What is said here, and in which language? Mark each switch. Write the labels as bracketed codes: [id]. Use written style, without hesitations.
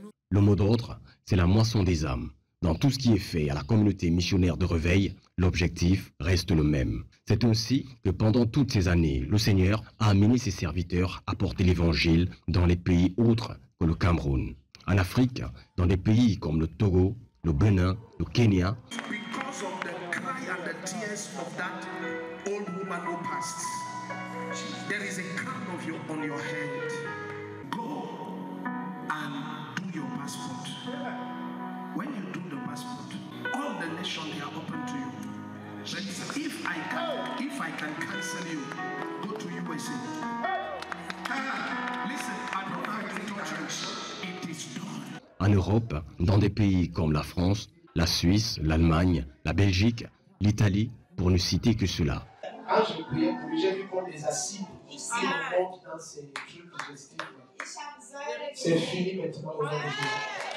[fr] Le mot d'ordre, c'est la moisson des âmes. Dans tout ce qui est fait à la communauté missionnaire de Réveil, l'objectif reste le même. C'est ainsi que pendant toutes ces années, le Seigneur a amené ses serviteurs à porter l'évangile dans les pays autres que le Cameroun. En Afrique, dans des pays comme le Togo, le Bénin, le Kenya. [en] Because of the cry and the tears of that old woman who passed, there is a crown on your head. Go and do your passport. When you do the passport, all the nations they are open to you. But if I can cancel you, go to USA. Listen, I don't have to touch you. It is done. [fr] En Europe, dans des pays comme la France, la Suisse, l'Allemagne, la Belgique, l'Italie, pour ne citer que cela. Quand je priais pour lui, j'ai vu qu'on les acides aussi remontent dans ces trucs digestifs. C'est fini maintenant au nom de Jésus.